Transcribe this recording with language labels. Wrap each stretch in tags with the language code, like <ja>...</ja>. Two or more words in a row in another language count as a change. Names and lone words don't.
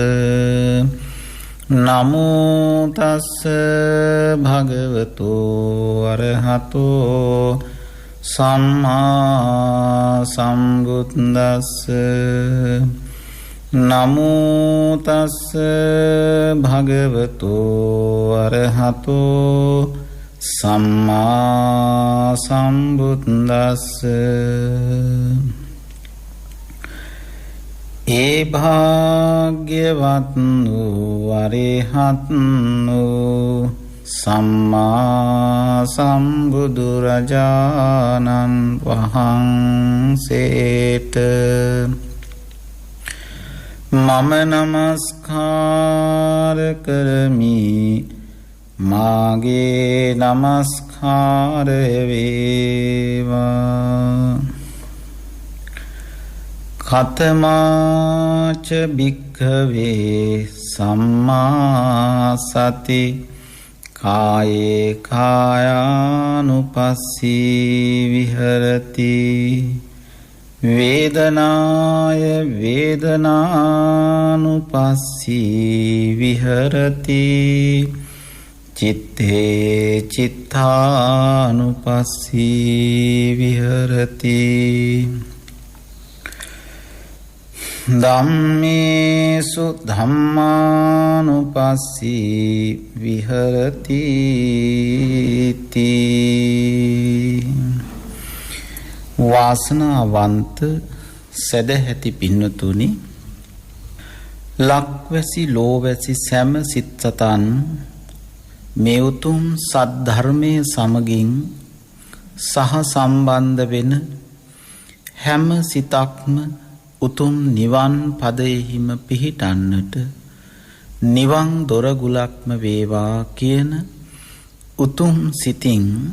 <pi>නමෝ තස්ස භගවතෝ අරහතෝ සම්මා සම්බුද්දස්ස. නමෝ තස්ස භගවතෝ අරහතෝ සම්මා සම්බුද්දස්ස.</pi> <si>ඒ භාග්‍යවත් වූ අරහත් වූ සම්මා සම්බුදුරජාණන් වහන්සේට මම නමස්කාර කරමි. මාගේ නමස්කාරය වේවා.</si> <pi>කතමාච භික්ඛවේ සම්මා සති කායේ කායානුපස්සී විහෙරති වේදනාය වේදනානුපස්සී විහෙරති චිත්තේ චිත්තානුපස්සී විහෙරති ධම්මේසු ධම්මානුපස්සී විහෙරති තී.</pi> <si>වාසනාවන්ත සදැහැති පින්නතුනි, ලක්වැසි ලෝවැසි සෑම සිත්සතන් මේ උතුම් සද්ධර්මයේ සමගින් සහ සම්බන්ධ වෙන හැම සිතක්ම උතුම් නිවන් පදයෙහිම පිහිටන්නට නිවන් දොරගුලක්ම වේවා කියන උතුම් සිතින්</si>